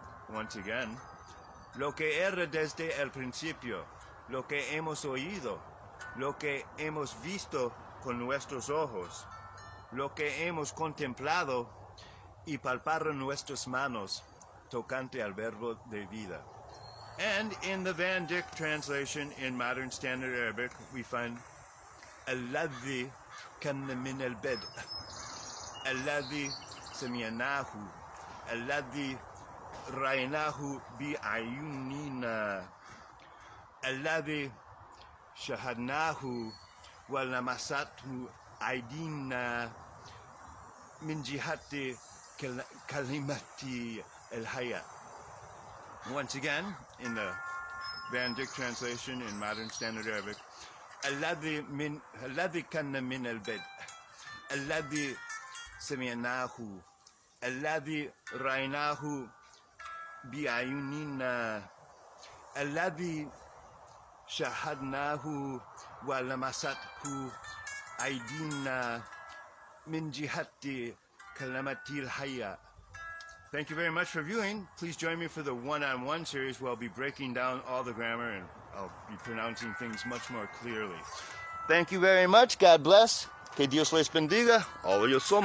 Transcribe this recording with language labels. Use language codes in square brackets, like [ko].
[es] Once again, "Lo que era desde el principio, lo que hemos oído, lo que hemos visto con nuestros ojos, lo que hemos contemplado y palparon nuestras manos tocante al verbo de vida." [en] And in the Van Dyck translation in Modern Standard Arabic, we find [ar] "Alladhi kana min al-bad", "Alladhi sami'nahu", "Alladhi رأيناه بأعيننا الذي شاهدناه ولمسته أيدينا من جهة كلمة الحياة. [en] Once again, in the Van Dyck translation in Modern Standard Arabic, [ar] الذي كان من البدء الذي سمعناه الذي رأيناه بأعيننا الذي شاهدناه ولمسته أيدينا من جهة كلمة الحياة. [en] Thank you very much for viewing. Please join me for the one-on-one series where I'll be breaking down all the grammar and I'll be pronouncing things much more clearly. Thank you very much. God bless. [es] Que Dios les bendiga. [en] All of you.